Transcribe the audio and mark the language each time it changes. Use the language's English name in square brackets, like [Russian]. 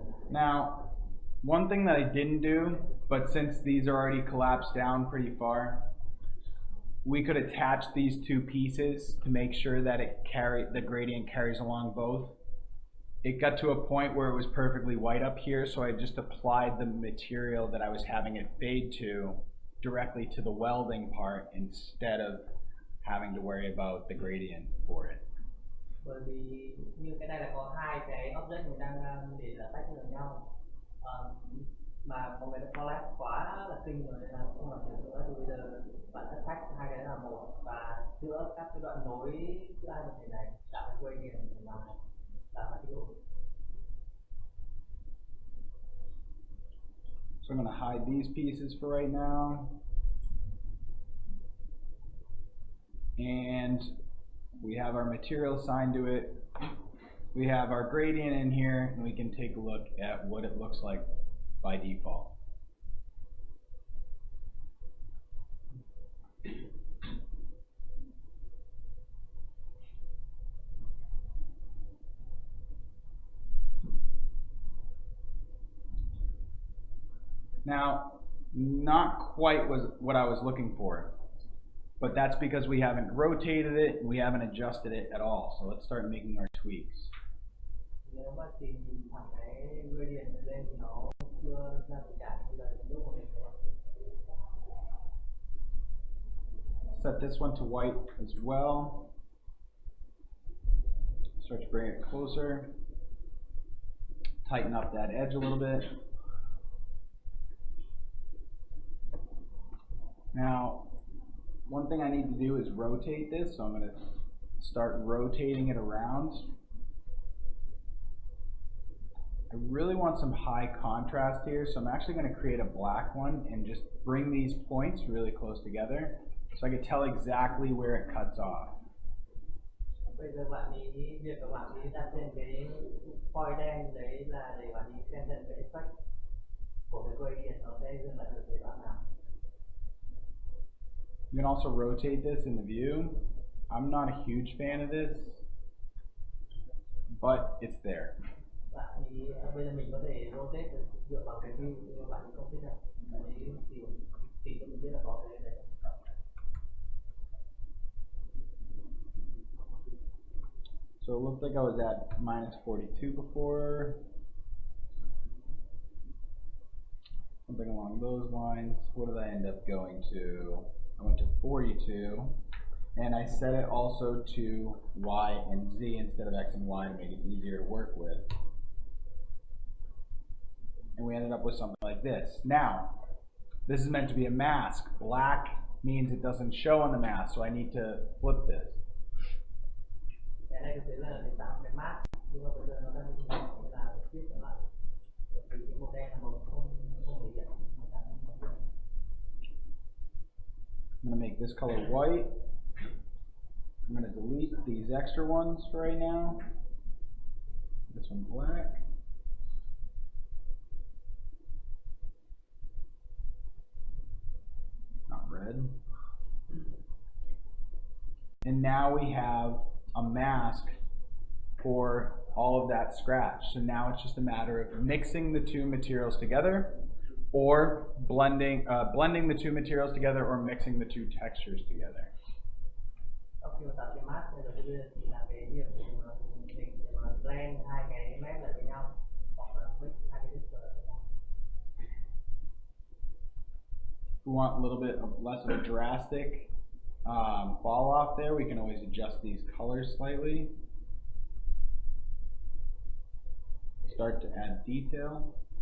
[English] Now, one thing that I didn't do, but since these are already collapsed down pretty far, we could attach these two pieces to make sure that the gradient carries along both. It got to a point where it was perfectly white up here, so I just applied the material that I was having it fade to directly to the welding part instead of having to worry about the gradient for it. [Vietnamese] Bởi vì như cái này là có hai cái object mình đang để là tách với nhau mà mọi người đã collapse quá là kinh rồi nên là không làm được nữa, thì bây giờ bạn sẽ tách hai cái là một và giữa các cái đoạn nối giữa hai vật thể này tạo cái gradient là cái đủ. [English] So I'm going to hide these pieces for right now. And we have our material assigned to it, we have our gradient in here, and we can take a look at what it looks like by default. Now, not quite what I was looking for, but that's because we haven't rotated it and we haven't adjusted it at all. So let's start making our tweaks. [Vietnamese] Nếu mà tìm thẳng cái gradient lên thì nó chưa ra tình trạng như là lúc mà mình [English] Set this one to white as well. Start to bring it closer. Tighten up that edge a little bit. Now, one thing I need to do is rotate this, so I'm going to start rotating it around. I really want some high contrast here, so I'm actually going to create a black one and just bring these points really close together so I can tell exactly where it cuts off. [Vietnamese] Bây giờ bạn ý việc của bạn ý đặt trên cái foil đen đấy là để bạn ý xem lên cái effect của cái gradient nó sẽ dừng lại ở giai đoạn nào. [English] You can also rotate this in the view. I'm not a huge fan of this, but it's there. [Vietnamese] Bạn ý bây giờ mình có thể rotate dựa vào cái view nhưng bạn ý không thích đâu. Bạn ý thì cho mình biết là có cái đấy. [English] So it looked like I was at -42 before. Something along those lines. What did I end up going to? I went to 42. And I set it also to Y and Z instead of X and Y to make it easier to work with. And we ended up with something like this. Now, this is meant to be a mask. Black means it doesn't show on the mask, so I need to flip this. [Vietnamese] Cái này thực tế là để tạo cái mask, nhưng mà bây giờ nó đang là flip lại. Bởi vì cái màu đen là màu không thể hiện. [English] I'm going to make this color white. I'm going to delete these extra ones for right now. This one black. Not red. And now we have a mask for all of that scratch. So now it's just a matter of mixing the two materials together, or blending the two materials together, or mixing the two textures together. [Vietnamese] Khi mà tạo cái mask này rồi bây giờ thì là cái việc mình blend hai cái mask lại với nhau, hoặc là mix hai cái texture lại với nhau. [English] If we want a little bit less of a drastic fall off there, we can always adjust these colors slightly. Start to add detail.